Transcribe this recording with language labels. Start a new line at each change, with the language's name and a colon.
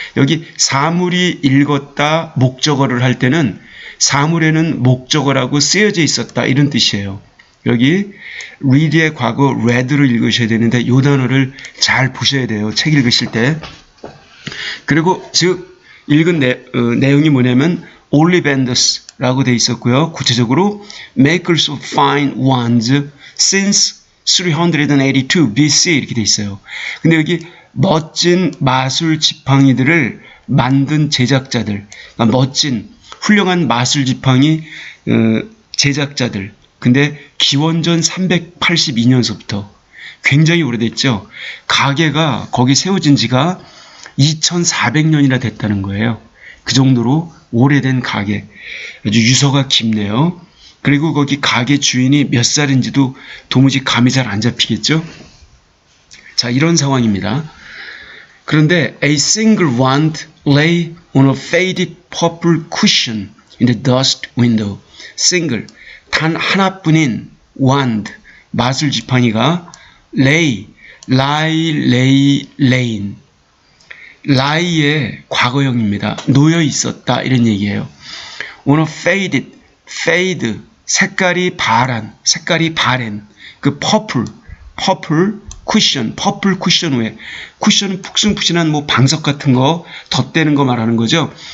Korean: 여기 사물이 읽었다 목적어를 할 때는 사물에는 목적어라고 쓰여져 있었다 이런 뜻이에요. 여기 read의 과거 read를 읽으셔야 되는데 이 단어를 잘 보셔야 돼요. 책 읽으실 때. 그리고 즉 읽은 내용이 뭐냐면 olivanders라고 돼 있었고요. 구체적으로
English: makers of fine wands since 382 BC
Korean: 이렇게 돼 있어요. 근데 여기 멋진 마술 지팡이들을 만든 제작자들, 그러니까 멋진 훌륭한 마술 지팡이 제작자들. 근데 기원전 382년서부터 굉장히 오래됐죠. 가게가 거기 세워진 지가 2400년이나 됐다는 거예요. 그 정도로 오래된 가게. 아주 유서가 깊네요. 그리고 거기 가게 주인이 몇 살인지도 도무지 감이 잘 안 잡히겠죠. 자, 이런 상황입니다. 그런데
English: a single wand lay on a faded purple cushion in the dust window.
Korean: single, 단 하나뿐인 wand, 마술 지팡이가 lay, lie의 과거형입니다. 놓여 있었다 이런 얘기예요.
English: on a fade,
Korean: 색깔이 바랜 그 purple 쿠션 위에, 쿠션은 푹신푹신한 방석 같은 거 덧대는 거 말하는 거죠.